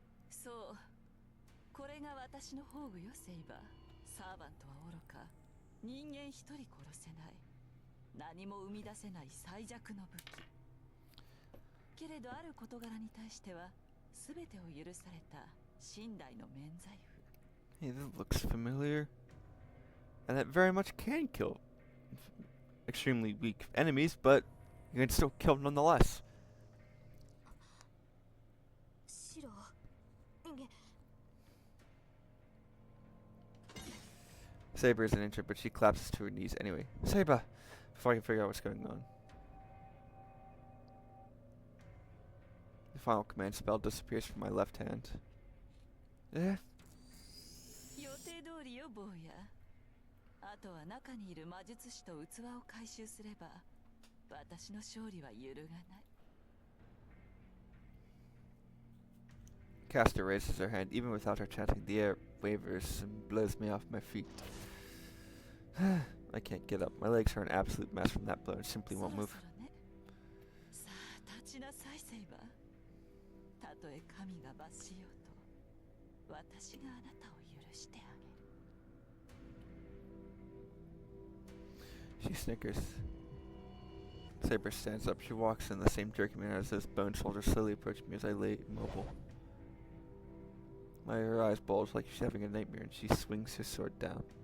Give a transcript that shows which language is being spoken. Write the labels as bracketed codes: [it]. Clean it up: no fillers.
[ja] そう、これが私の宝具よ、セイバー。サーバントは愚か、人間一人殺せない、何も生み出せない最弱の武器。けれどある事柄に対しては全てを許された寝台の免罪符。 [en] Hey, that looks familiar. And that very much can kill extremely weak enemies, but you can still kill them nonetheless. [ja] シロ、 [en] Saber isn't injured, but she collapses to her knees anyway. Saber! Before I can figure out what's going on. The final command spell disappears from my left hand. Eh? [ja] 予定通りよ、坊や。あとは中にいる魔術師と器を回収すれば私の勝利は揺るがない。 [en] Caster raises her hand. Even without her chanting, the air wavers and blows me off my feet. I can't get up. My legs are an absolute mess from that blow and simply won't move. [ja] さあ立ちなさい、セイバー。たとえ神が罰しようと私があなたを許してあげる。 [en] She snickers. Saber stands up. She walks in the same jerky manner as those bone soldiers slowly approach me as I lay immobile. Her eyes bulge like she's having a nightmare, and she swings her sword down.